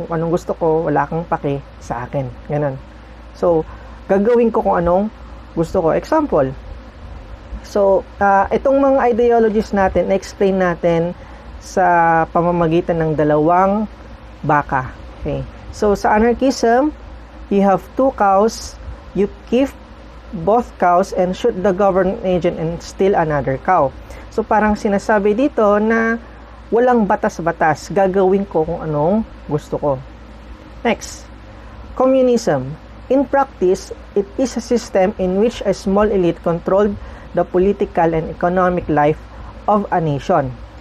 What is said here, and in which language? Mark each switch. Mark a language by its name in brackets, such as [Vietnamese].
[Filipino] Yung anong gusto ko, wala kang pake sa akin. Ganun. So, gagawin ko kung anong gusto ko. Example. So, itong mga ideologies natin, na-explain natin sa pamamagitan ng dalawang baka. [English] Okay. So, sa anarchism, you have two cows, you keep both cows and shoot the government agent and steal another cow. [Filipino] So, parang sinasabi dito na walang batas-batas. Gagawin ko kung anong gusto ko. [English] Next, communism. In practice, it is a system in which a small elite controlled the political and economic life of a nation.